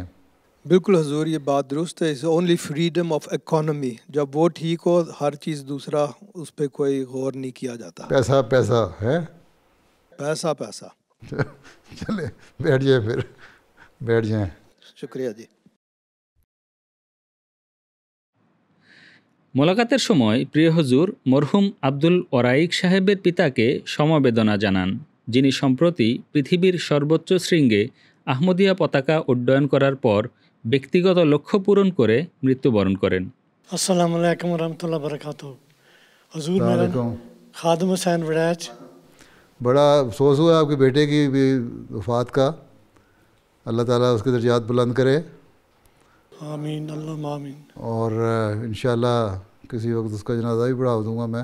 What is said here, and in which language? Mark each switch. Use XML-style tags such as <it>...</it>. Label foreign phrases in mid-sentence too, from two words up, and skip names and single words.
<ur>بالکل حضور, یہ بات درست ہے.</ur> <en>only freedom of economy,</en> <ur>جب وہ ٹھیک ہو ہر چیز دوسرا اس پہ کوئی غور نہیں کیا جاتا. پیسہ پیسہ ہے, پیسہ پیسہ. چلے بیٹھ جائیں, پھر بیٹھ جائیں. شکریہ جی.</ur> <bn>মোলাকাতের সময় প্রিয় হুজুর মরহুম আব্দুল ওরাইক সাহেবের পিতাকে সমবেদনা জানান, যিনি সম্প্রতি পৃথিবীর সর্বোচ্চ শৃঙ্গে আহমদিয়া পতাকা উড্ডয়ন করার পর ব্যক্তিগত লক্ষ্য পূরণ করে মৃত্যুবরণ করেন।</bn> <ar>السلام عليكم رحمة الله بركاته.</ar> <ur>حضور میرا خادم حسین وڑائچ. بڑا افسوس ہوا آپ کے بیٹے کی بھی وفات کا. اللہ تعالیٰ اس کے درجات بلند کرے. آمین اللہ آمین. اور ان شاء اللہ کسی وقت اس کا جنازہ بھی پڑھا دوں گا میں.</ur>